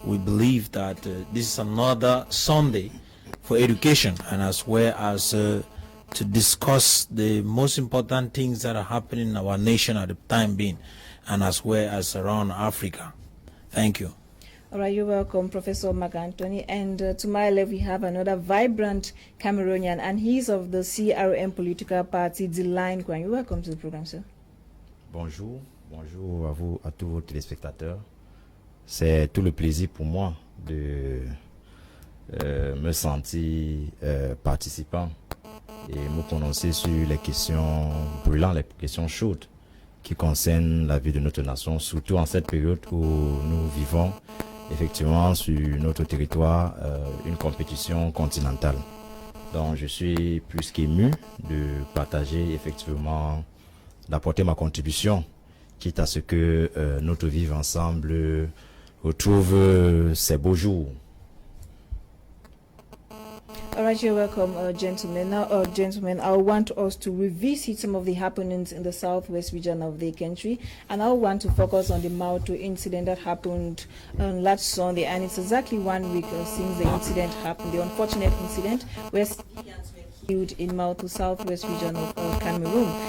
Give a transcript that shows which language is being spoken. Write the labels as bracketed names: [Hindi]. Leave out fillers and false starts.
[English] We believe that this is another Sunday for education, and as well as to discuss the most important things that are happening in our nation at the time being, and as well as around Africa. Thank you. All right, you're welcome, Professor Mark Anthony. And to my left, we have another vibrant Cameroonian, and he's of the CRM political party, Deline Kwan. You're welcome to the program, sir. [French] Bonjour, bonjour à vous, à tous vos téléspectateurs. C'est tout le plaisir pour moi de me sentir participant et me prononcer sur les questions brûlantes, les questions chaudes qui concernent la vie de notre nation, surtout en cette période où nous vivons effectivement sur notre territoire une compétition continentale. Donc je suis plus qu'ému de partager effectivement, d'apporter ma contribution, quitte à ce que notre vivre ensemble retrouve ses beaux jours. [English] All right, you're welcome, gentlemen. Now, gentlemen, I want us to revisit some of the happenings in the southwest region of the country, and I want to focus on the Mautu incident that happened last Sunday, and it's exactly 1 week since the incident happened, the unfortunate incident where civilians were killed in Mautu, southwest region of Cameroon.